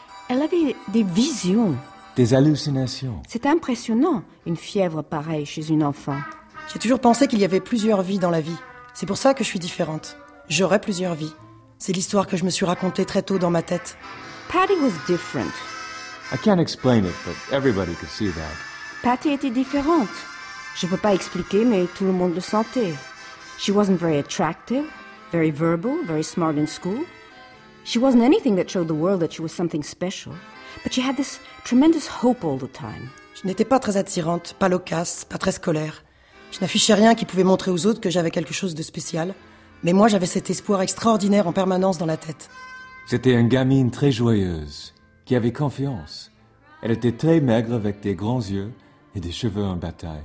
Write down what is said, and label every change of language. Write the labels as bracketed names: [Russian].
[French] Elle avait des visions. Des hallucinations. C'est impressionnant, une fièvre pareille chez une enfant. J'ai toujours pensé qu'il y avait plusieurs vies dans la vie. C'est pour ça que je suis différente. J'aurai plusieurs vies. C'est l'histoire que je me suis racontée très tôt dans ma tête. [English] Patty was different. I can't explain it, but everybody could see that. [French] Patty était différente. Je ne peux pas expliquer, mais tout le monde le sentait. [English] She wasn't very attractive, very verbal, very smart in school. She wasn't anything that showed the world that she was something special. But she had this tremendous hope all the time. [French] Je n'étais pas très attirante, pas loquace, pas très scolaire. Je n'affichais rien qui pouvait montrer aux autres que j'avais quelque chose de spécial. Mais moi, j'avais cet espoir extraordinaire en permanence dans la tête. C'était une gamine très joyeuse, qui avait confiance. Elle était très maigre avec des grands yeux et des cheveux en bataille.